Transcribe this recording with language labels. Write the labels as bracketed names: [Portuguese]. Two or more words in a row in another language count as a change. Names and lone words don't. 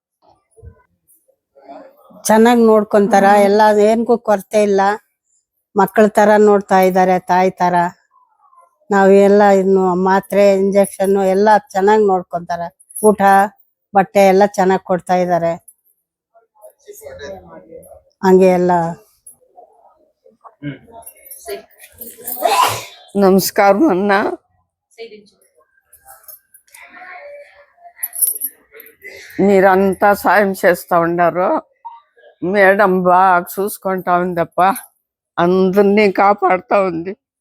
[Kannada] ಚೆನ್ನಾಗಿ ನೋಡ್ಕೊಂತಾರ, ಎಲ್ಲ ಏನ್ಗೂ ಕೊರತೆ ಇಲ್ಲ. ಮಕ್ಕಳ ತರ ನೋಡ್ತಾ ಇದ್ದಾರೆ, ತಾಯಿ ತರ. ನಾವೆಲ್ಲ ಇನ್ನು ಮಾತ್ರೆ ಇಂಜೆಕ್ಷನ್ ಎಲ್ಲ ಚೆನ್ನಾಗಿ ನೋಡ್ಕೊಂತಾರ. ಊಟ ಬಟ್ಟೆ ಎಲ್ಲ ಚೆನ್ನಾಗಿ ಕೊಡ್ತಾ ಇದ್ದಾರೆ. ಹಂಗೆ ಎಲ್ಲ. [Telugu] నమస్కారం అన్న. మీరంతా సాయం చేస్తా ఉన్నారు. మేడం బాగా చూసుకుంటా ఉందప్ప, అందరినీ కాపాడుతా ఉంది.